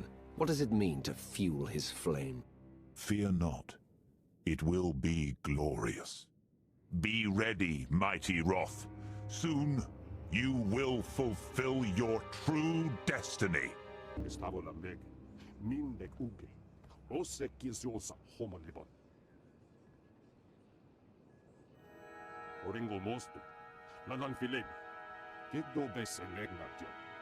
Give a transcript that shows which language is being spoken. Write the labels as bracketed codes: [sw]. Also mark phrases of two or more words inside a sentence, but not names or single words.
[en] What does it mean to fuel his flame? Fear not. It will be glorious. Be ready, mighty Roth. Soon, you will fulfill your true destiny. Mindek uge. Osekki zosa homalibon. Oringo mostu. Nanan filebi. Kiddo besse legnatio.